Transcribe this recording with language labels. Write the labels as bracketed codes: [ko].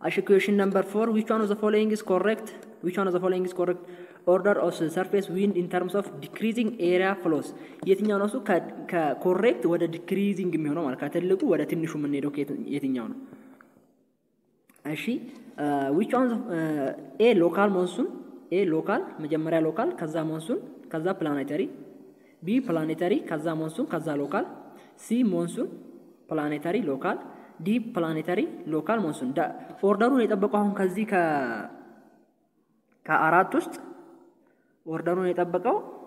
[en] Question number 4 which one of the following is correct? Which one of the following is correct? Order of surface wind in terms of decreasing area flows. [am] የትኛው ነው እሱ ከኮሬክት ወደ ዲክሪዚንግ የሚሆነው ማለት ከትልቁ ወደ ትንሹ የምንሄደው የትኛው ነው? [en] እሺ which one A local monsoon A local መጀመሪያ local ከዛ monsoon ከዛ planetary B planetary ከዛ monsoon ከዛ local C monsoon planetary local D planetary local monsoon [am] ኦርደሩን የጠበቀው አሁን ከዚህ ከአራት ውስጥ ኦርደሩን የጠበቀው